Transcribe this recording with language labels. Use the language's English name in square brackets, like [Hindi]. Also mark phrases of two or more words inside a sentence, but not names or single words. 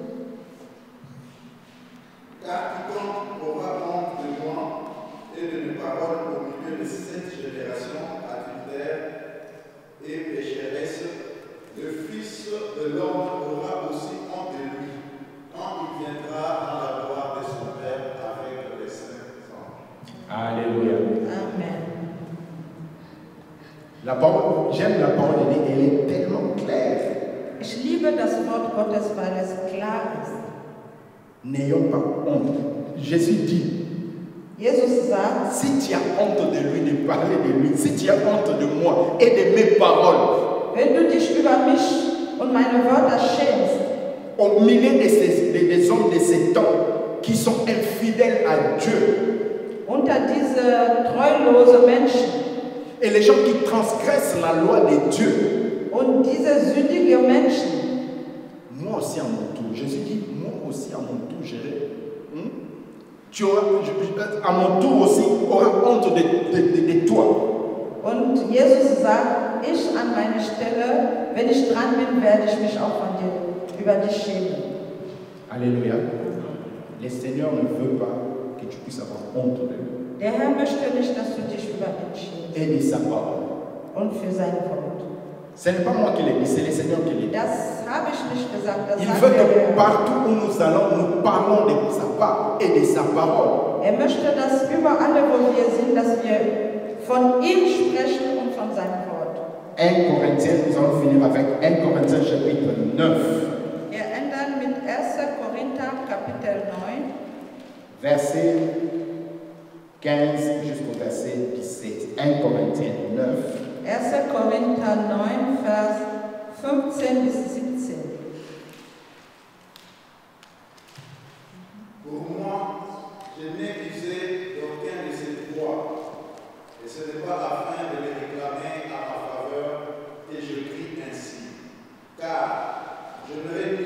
[French] Car quiconque aura honte de moi et de mes paroles au milieu de cette génération adultère et pécheresse, le Fils de l'homme aura aussi honte de lui quand il viendra dans la gloire de son Père avec les saints anges. Alléluia. Amen. La parole, j'aime la parole de Dieu, elle est tellement claire. [German] Ich liebe das Wort Gottes, weil es klar ist. [French] N'ayons pas honte. Jésus dit, [German] Jesus sagt, [French] si tu as honte de lui, de parler de lui, si tu as honte de moi et de mes paroles, [German] wenn du dich über mich und meine Wörter schämst, [French] au milieu des hommes de ces temps qui sont infidèles à Dieu, [German] unter diese treulose Menschen [French] et les gens qui transgressent la loi de Dieu, [German] und diese sündige Menschen, [French] moi aussi à mon tour, Jésus dit, moi aussi à mon tour, tu auras, à mon tour aussi, aura honte de toi. [German] und Jesus sagt, ich an meiner Stelle, wenn ich dran bin, werde ich mich auch von dir, über dich schämen. [French] Alléluia. Le Seigneur ne veut pas que tu puisses avoir honte de lui [German] Der Herr möchte nicht, dass du dich über ihn schämst [French] et de sa parole. [German] und für sein Wort. [French] Ce n'est pas moi qui l'ai dit, c'est le Seigneur qui l'a dit. [German] Das habe ich nicht gesagt, das [French] Il [German] sagt [French] veut [German] der [French] que [German] Herr. [French] partout où nous allons, nous parlons de sa part et de sa parole. [German] Er möchte, dass überall, wo wir sind, dass wir von ihm sprechen und von seinem Wort. [French] 1 Corinthiens, nous allons finir avec 1 Corinthiens chapitre 9, [German] Wir ändern mit 1. Korinther Kapitel 9, [French] verset 15 jusqu'au verset 17. 1 Corinthiens 9, [German] 1. Korinther 9, Vers 15 bis 17. [French] Pour moi, je n'ai usé d'aucun de ces droits, et ce n'est pas afin de les réclamer à ma faveur que je prie ainsi. Car je ne